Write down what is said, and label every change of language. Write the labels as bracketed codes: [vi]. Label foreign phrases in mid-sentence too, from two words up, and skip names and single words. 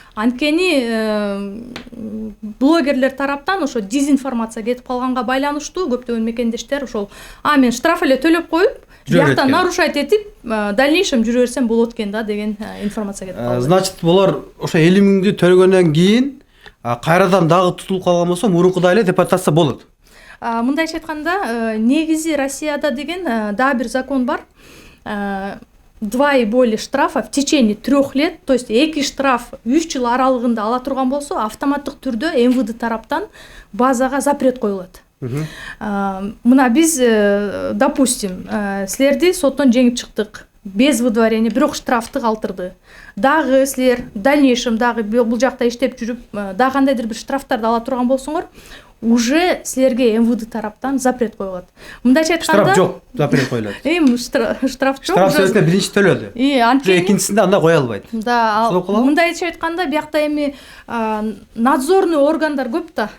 [ky] Анткени блогерлер тараптан ошо дезинформация кетип калганга байланыштуу көптөгөн мекендештер ошол мен штраф эле төлөп коюп, биякта нарушать этип, дальнейшем жүрө берсем болот экен да деген информация кетип калды. Значит, булар ошо 50 000 төлөгөндөн кийин кайрадан дагы тутулуп калган болсо, мурункудай эле депортация болот. Мындайча айтканда, негизи Россияда деген дагы бир закон бар. [ru] 2 и более штрафа в течение 3 лет, то есть [ky] 2 штраф 3 жыл аралыгында ала турган болсо, автоматтык түрдө МВД тараптан базага запрет коюлат. Мына биз, допустим, силерди соттон жеңип чыктык, [ru] без выдворения, [ky] бирок штрафты калтырды. Дагы силер [ru] в дальнейшем [ky] дагы бул жакта иштеп жүрүп, дагы кандайдыр бир штрафтарды ала турган болсоңор, уже силерге МВД тараптан запрет коюлат. Мындайча айтканда, штраф жок, запрет коюлат. Штраф жок. Штраф сөзүнө биринчи төлөдү. Экинчисинде анда кое албайт. Да, мындайча айтканда, биякта эми надзорный органдар көп да.